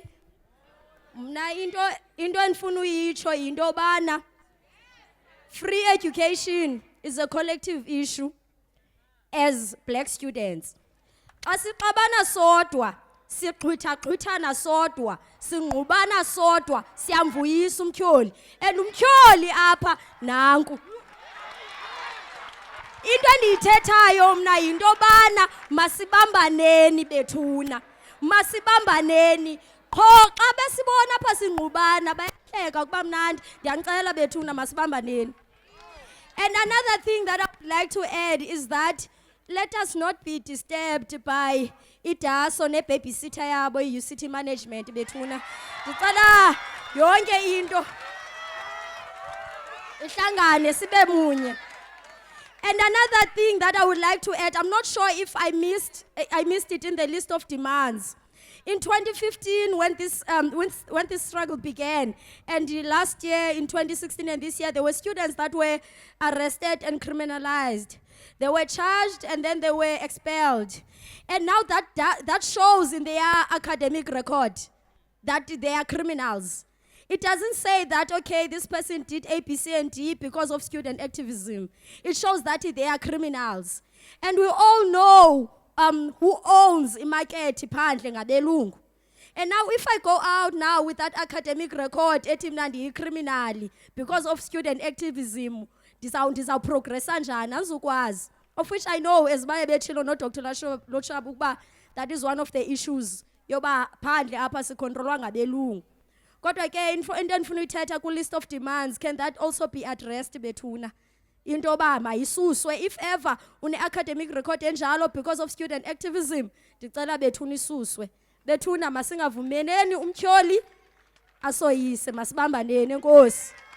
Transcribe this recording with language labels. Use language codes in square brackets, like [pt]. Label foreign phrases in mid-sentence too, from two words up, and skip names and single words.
[xh] Mna into endifuna uyitsho yinto bana [en] free education is a collective issue as black students. [xh] Asixabana sodwa, siqhwitha-qhwithana sodwa, singqubana sodwa, siyamvuyisa umtyholi. And umtyholi apha nanku. Into endiyithethayo mna yinto bana masibambaneni bethuna. Masibambaneni. Qho xa besibona apha singqubana bayahleka kuba mnandi. Ndiyanicela bethuna masibambaneni. [en] And another thing that I would like to add is that let us not be disturbed by [xh] idaso ne-babysitter yabo i-UCT management bethuna. Ndicela yonke into ihlangane sibe munye. [en] And another thing that I would like to add, I'm not sure if I missed it in the list of demands. In 2015, when this struggle began, and last year in 2016 and this year, there were students that were arrested and criminalized. They were charged and then they were expelled. And now that shows in their academic record that they are criminals. It doesn't say that, okay, this person did A, B, C, and D because of student activism. It shows that they are criminals. And we all know who owns [xh] imaketi phandle ngabelungu. [en] And now if I go out now with that academic record, [xh] ethi mna ndiyi-criminal [en] because of student activism, [xh] ndiza progressa njani, andizukwazi. [en] Of which I know, as [xh] baye betshilo no Dr. Lochab ukuba [en] that is one of the issues [xh] yoba phandle apha sikontrolwa ngabelungu. Kodwa ke into endifuna uyithetha ku [en] list of demands, can that also be addressed bethuna? [xh] into yoba mayisuswe. [en] If ever [xh] une-academic record enjalo [en] because of student activism, [xh] ndicela bethuna isuswe. Bethuna masingavumeneni umtyholi asoyise, masibambaneni, enkosi.